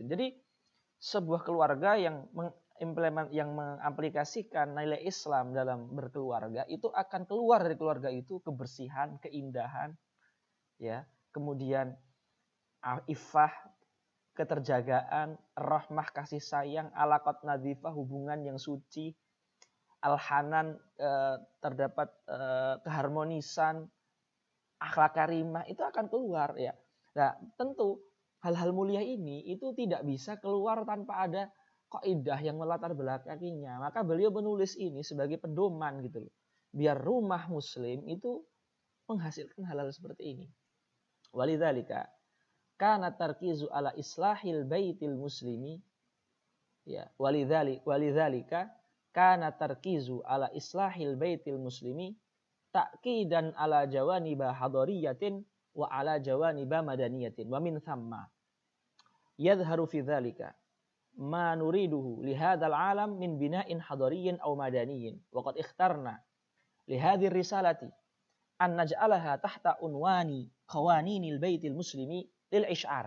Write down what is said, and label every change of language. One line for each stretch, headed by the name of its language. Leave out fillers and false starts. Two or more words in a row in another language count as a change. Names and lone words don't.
Indonesian: Jadi sebuah keluarga yang mengaplikasikan nilai Islam dalam berkeluarga itu akan keluar dari keluarga itu kebersihan, keindahan, ya, kemudian iffah, keterjagaan, rahmah, kasih sayang,
Arabic: علاقة نظيفة,
Indonesian: hubungan yang suci, al-hanan, terdapat keharmonisan, akhlak karimah, itu akan keluar, ya. Nah, tentu hal-hal mulia ini itu tidak bisa keluar tanpa ada kaidah yang melatar belakanginya. Maka beliau menulis ini sebagai pedoman gitu loh. Biar rumah muslim itu menghasilkan hal-hal seperti ini.
Arabic: ولذلك كان التركيز على إصلاح البيت المسلم, ya, ولذلك كان التركيز على إصلاح البيت المسلم تأكيدا على جوانب حضارية وعلى جوانب مدنية ومن ثم يظهر في ذلك ما نريده لهذا العالم من بناء حضاري أو مدني وقد اخترنا لهذه الرسالة أن نجعلها تحت عنوان قوانين البيت المسلم للإشعار.